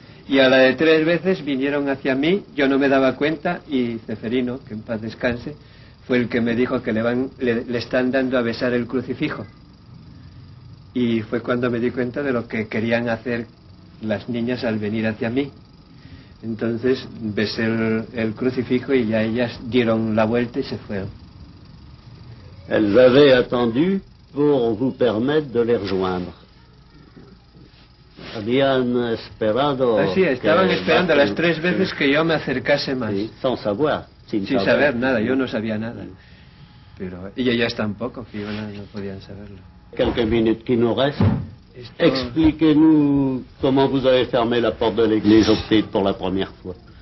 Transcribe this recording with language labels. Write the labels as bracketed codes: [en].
[es] Y a la de 3 veces vinieron hacia mí, yo no me daba cuenta, y Ceferino, que en paz descanse, fue el que me dijo que le están dando a besar el crucifijo. Y fue cuando me di cuenta de lo que querían hacer las niñas al venir hacia mí. Entonces besé el crucifijo y ya ellas dieron la vuelta y se fueron. [fr] Elles avaient attendu pour vous permettre de les rejoindre. [es] Habían esperado... Así, estaban esperando las 3 veces que yo me acercase más. Sí, [fr] sans saber. [es] Sin saber nada, yo no sabía nada. Pero, y ellas tampoco, que no podían saberlo. [fr] Quelques minutes qui nous restent. Expliquez-nous comment vous avez fermé la porte de l'église aux petites pour la première fois.